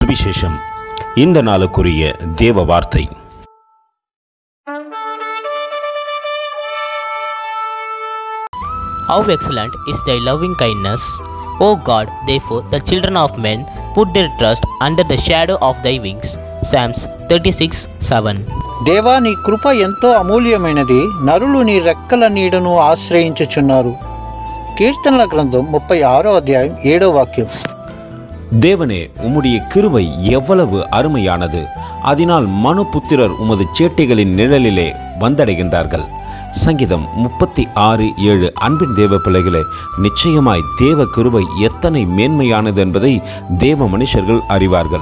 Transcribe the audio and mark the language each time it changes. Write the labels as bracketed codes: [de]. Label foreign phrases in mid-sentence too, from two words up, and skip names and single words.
[ta] சுவிசேஷம். இந்த நாளுக்குரிய தேவ வார்த்தை. [en] How excellent is thy loving kindness, O God! Therefore the children of men put their trust under the shadow of thy wings. Psalms 36:7. [te] దేవా, నీ కృప ఎంతో అమూల్యమైనది, నరులు నీ రెక్కల నీడను ఆశ్రయించుచున్నారు. కీర్తనల గ్రంథం 36వ అధ్యాయం 7వ వాక్యం. [ta] தேவனே, உம்முடைய கிருபை எவ்வளவு அருமையானது! அதனால் மனுபுத்திரர் உமது சேட்டைகளின் நிழலிலே வந்தடைகின்றார்கள். சங்கீதம் 36:7. அன்பின் தேவ பிள்ளைகளே, நிச்சயமாய் தேவ கிருபை எத்தனை மேன்மையானது என்பதை தேவ மனுஷர்கள் அறிவார்கள்.